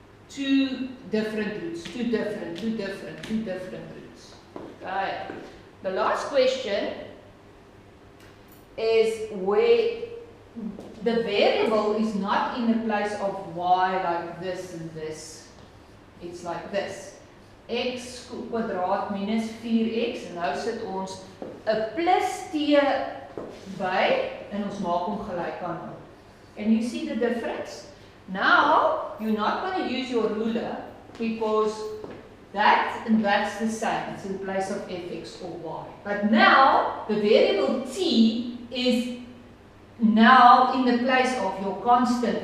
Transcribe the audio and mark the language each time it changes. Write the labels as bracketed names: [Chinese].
[English] 2 different roots, 2 different roots. Okay. The last question is where the variable is not in the place of y like this and this. It's like this. [Afrikaans] x kwadraat minus 4x, en nou sit ons 'n plus t by, en ons maak hom gelyk aan 0. [English] And you see the difference? Now, you're not going to use your ruler, because that and that's the same. It's in place of fx or y. But now, the variable t is now in the place of your constant.